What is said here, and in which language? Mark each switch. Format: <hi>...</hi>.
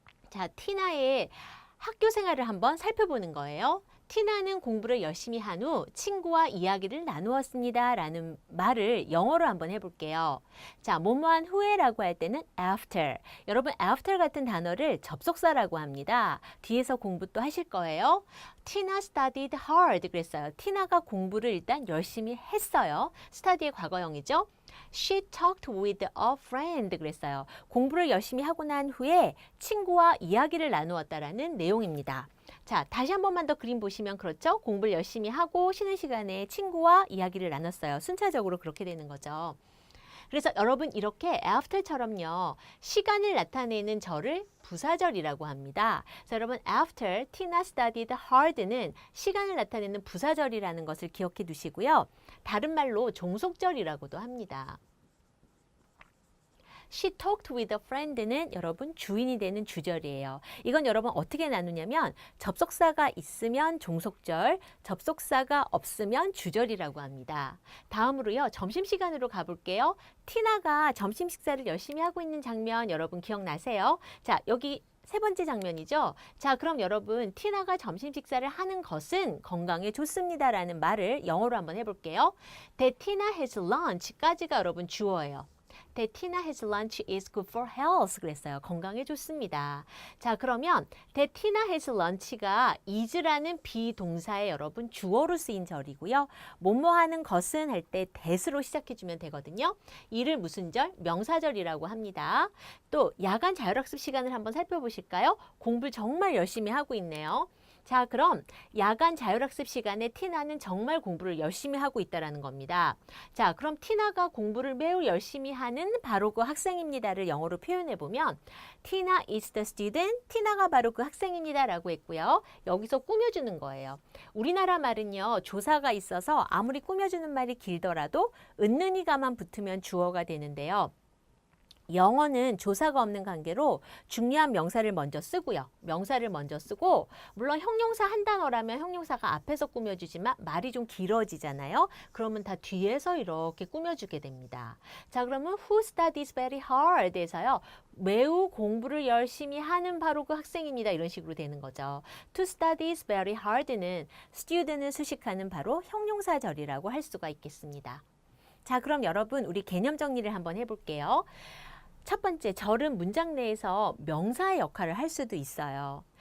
<ko>자, 티나의 학교 생활을 한번 살펴보는 거예요. 티나는 공부를 열심히 한 후 친구와 이야기를 나누었습니다. 라는 말을 영어로 한번 해볼게요. 자, 뭐뭐한 후에라고 할 때는 after. 여러분 after 같은 단어를 접속사라고 합니다. 뒤에서 공부 또 하실 거예요.</ko> <en>Tina studied hard</en> <ko>그랬어요. 티나가 공부를 일단 열심히 했어요. study의 과거형이죠.</ko> <en>She talked with a friend</en> <ko>그랬어요. 공부를 열심히 하고 난 후에 친구와 이야기를 나누었다라는 내용입니다. 자, 다시 한 번만 더 그림 보시면 그렇죠? 공부를 열심히 하고 쉬는 시간에 친구와 이야기를 나눴어요. 순차적으로 그렇게 되는 거죠. 그래서 여러분 이렇게 after처럼요. 시간을 나타내는 절을 부사절이라고 합니다. 그래서 여러분</ko> <en>after Tina studied hard</en> <ko>는 시간을 나타내는 부사절이라는 것을 기억해 두시고요. 다른 말로 종속절이라고도 합니다.</ko> <en>She talked with a friend는</en> <ko>여러분 주인이 되는 주절이에요. 이건 여러분 어떻게 나누냐면 접속사가 있으면 종속절, 접속사가 없으면 주절이라고 합니다. 다음으로요. 점심시간으로 가볼게요. 티나가 점심 식사를 열심히 하고 있는 장면 여러분 기억나세요? 자, 여기 세 번째 장면이죠. 자, 그럼 여러분 티나가 점심 식사를 하는 것은 건강에 좋습니다라는 말을 영어로 한번 해볼게요.</ko> <en>That Tina has lunch까지가</en> <ko>여러분 주어예요.</ko> <en>That Tina has lunch is good for health</en> <ko>그랬어요. 건강에 좋습니다. 자, 그러면</ko> <en>That Tina has lunch</en> <ko>가 is라는 비동사에 여러분 주어로 쓰인 절이고요. 뭐뭐 하는 것은 할 때 that으로 시작해주면 되거든요. 이를 무슨 절? 명사절이라고 합니다. 또 야간 자율학습 시간을 한번 살펴보실까요? 공부를 정말 열심히 하고 있네요. 자, 그럼 야간 자율학습 시간에 티나는 정말 공부를 열심히 하고 있다는 겁니다. 자, 그럼 티나가 공부를 매우 열심히 하는 바로 그 학생입니다를 영어로 표현해보면</ko> <en>Tina is the student,</en> <ko>티나가 바로 그 학생입니다 라고 했고요. 여기서 꾸며주는 거예요. 우리나라 말은요. 조사가 있어서 아무리 꾸며주는 말이 길더라도 은는이가만 붙으면 주어가 되는데요. 영어는 조사가 없는 관계로 중요한 명사를 먼저 쓰고요. 명사를 먼저 쓰고 물론 형용사 한 단어라면 형용사가 앞에서 꾸며주지만 말이 좀 길어지잖아요. 그러면 다 뒤에서 이렇게 꾸며주게 됩니다. 자, 그러면</ko> <en>who studies very hard에서요.</en> <ko>매우 공부를 열심히 하는 바로 그 학생입니다. 이런 식으로 되는 거죠.</ko> <en>To studies very hard</en> <ko>는 student을 수식하는 바로 형용사절이라고 할 수가 있겠습니다. 자, 그럼 여러분 우리 개념 정리를 한번 해볼게요. 첫 번째, 절은 문장 내에서 명사의 역할을 할 수도 있어요.</ko>